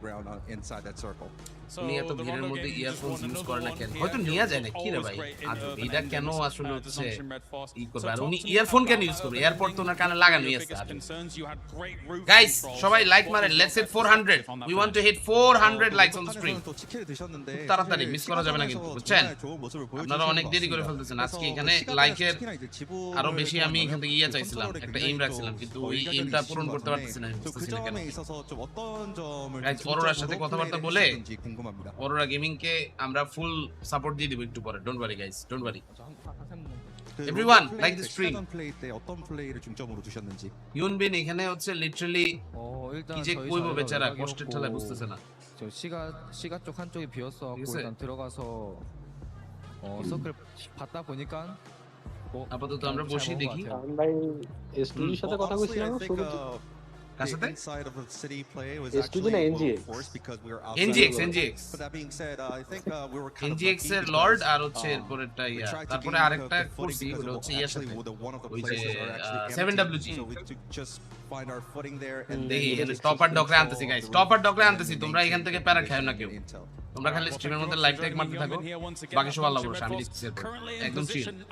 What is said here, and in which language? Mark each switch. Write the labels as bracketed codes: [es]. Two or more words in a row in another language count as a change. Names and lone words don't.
[bn] উনি এত ভিড়ের মধ্যে ইয়ারফোন ইউজ করে না কেন হয়তো নিয়ে যায় না কি রে ভাই আর এটা কেন আসলে হচ্ছে ই করবে আর উনি ইয়ারফোন কেন ইউজ করবে এয়ারপড তো ওনার কানে লাগানোই আছে গাইস সবাই লাইক মারেন [en] let's hit 400 we want to hit 400 likes on the stream [bn] তাড়াতাড়ি মিস করা যাবে না কিন্তু বুঝছেন আপনারা অনেক দেরি করে ফেলতেছেন আজকে এখানে লাইকের আরো বেশি আমি এখান থেকে ইয়া চাইছিলাম একটা এইম রাখছিলাম কিন্তু ওই এইমটা পূরণ করতে পারতেছি না গাইস অরোরার সাথে কথাবার্তা বলে অরোরা গেমিং কে আমরা ফুল সাপোর্ট দিয়ে দিব একটু পরে [en] don't worry guys don't worry everyone like the stream [bn] ইউনবিন এখানে হচ্ছে লিটারালি কি যে কইবো বেচারা কষ্টের ঠেলায় বুঝতেছে না [ko] 시가 쪽 한쪽이 비었어갖고 일단 들어가서 서클 받다 보니까 [bn] আপাতত আমরা বসে দেখি ভাই এসটির সাথে কথা কইছিলাম শুরুতে কার সাথে এসটিজি না NGX এর লর্ড আর হচ্ছে এরপরেরটা ইয়া তারপরে আরেকটা করছি ওটা হচ্ছে ইয়ার সাথে ওই যে 7WG দেখি টপার ডকরে আনতেছি গাইস টপার ডকরে আনতেছি তোমরা এখান থেকে প্যারা খাও না কেউ তোমরা খালি স্ট্রিমের মধ্যে লাইক টাইক মারতে থাকো বাকি সব আল্লাহ ভরসা আমি দিচ্ছি একদম চিল